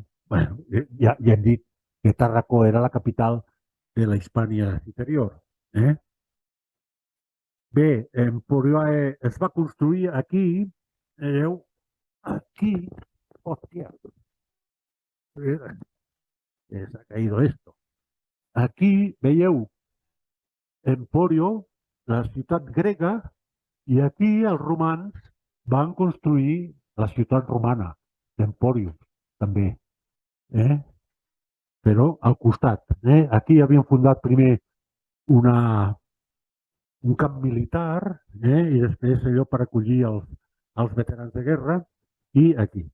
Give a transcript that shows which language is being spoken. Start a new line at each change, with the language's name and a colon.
Catalan: Bueno, ja hem dit que Tàrraco era la capital de la Hispània Interior. Bé, Emporioe es va construir aquí, aquí, hòstia,
Spanish: se ha caído esto.
Catalan: Aquí veieu Emporio, la ciutat grega, i aquí els romans van construir la ciutat romana, d'Emporium, també. Però al costat. Aquí havien fundat primer un camp militar, i després allò per acollir els veterans de guerra, i aquí.